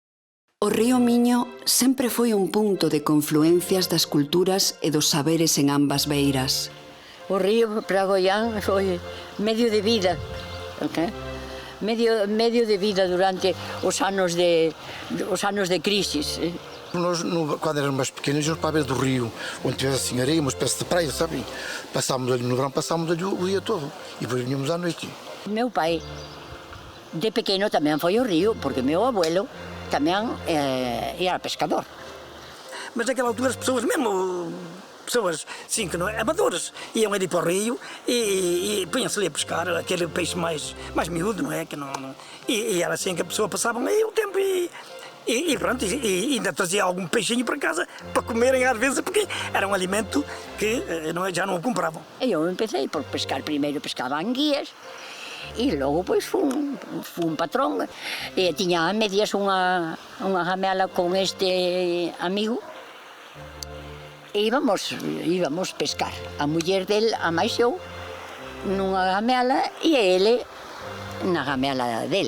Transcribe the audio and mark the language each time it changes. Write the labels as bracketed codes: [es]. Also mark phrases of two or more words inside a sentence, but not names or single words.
[gl] O río Miño sempre foi un punto de confluencias das culturas e dos saberes en ambas beiras. O río para Goián foi medio de vida, medio de vida durante os anos de crisis. [pt] Nós, quando éramos mais pequenos, íamos para a beira do rio, onde tivesse assim areia, uma espécie de praia, sabe? Passámos ali no verão, passámos ali o dia todo e depois vinhamos à noite. [gl] Meu pai, de pequeno, tamén foi ao río, porque meu abuelo tamén era pescador. [pt] Mas naquela altura as pessoas, mesmo pessoas, sim, que não amadoras, iam ali para o rio e punham-se ali a pescar aquele peixe mais miúdo, não é? E era assim que a pessoa passava aí o tempo e pronto, e ainda trazia algum peixinho para casa para comerem às vezes, porque era um alimento que já não o compravam. [gl] Eu empecé por pescar, primeiro pescava anguias, e logo pois fui un patrón, e tiña a medias unha gamela con este amigo, e íbamos pescar. A muller del amaixou nunha gamela e ele na gamela dele.